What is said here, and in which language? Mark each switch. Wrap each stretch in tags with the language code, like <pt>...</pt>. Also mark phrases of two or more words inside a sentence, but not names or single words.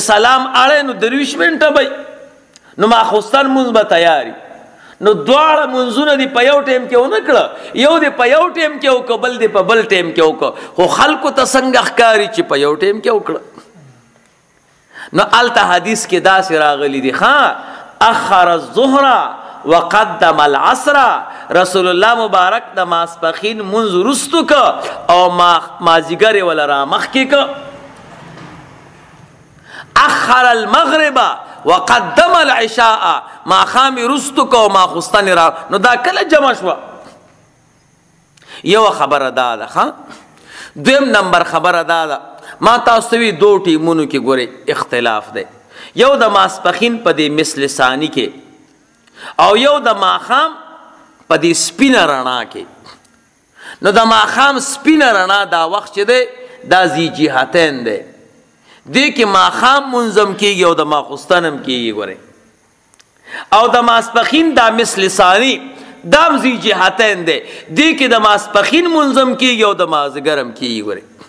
<ps>سلام اړې نو 23 منټه به نو ماخوستن منځ به تیاری نو دواړه منځونه دې په یو ټیم کې ونه کړه یو دې په یو ټیم کې وکړه بل دې په بل ټیم کې وکړه خو خلکو ته څنګه ښکاري چې په یو ټیم کې وکړه نو هلته حدیث کې داسې راغلی دي</ps> <ar>اخر الظهر وقدم العصر</ar> <ps>رسول الله مبارک د ماسپخین منځ وروستو که او مازدیګر یې وله رامخکې که</ps> <ar>اخر المغرب وقدم العشاء</ar> <ps>ماښام یې وروستو که او ماخوستن یې را نو دا کله جمع شوه یوه خبره دا ده دویم نمبر خبره دا ده ما تاسو ته وي 2 ټیمونو کې ګورئ اختلاف دی یو د ماسپخین په دې</ps> <ar>مثل ثاني</ar> <ps>کې او یو د ماښام په دې سپینه رڼا کې نو د ماښام سپینه رڼا دا وخت چې دی دا</ps> <ar>ذی جهتین</ar> <ps>دی دې کې ماښام منظم کېږي او د ماخوستن هم کېږي ګورئ او د ماسپخین دا</ps> <ar>مثل ثاني</ar> <ps>دا هم</ps> <ar>ذی جهتین</ar> <ps>دی دې کې د ماسپخین منظم کېږي او د مازدیګر هم کېږي ګورئ</ps>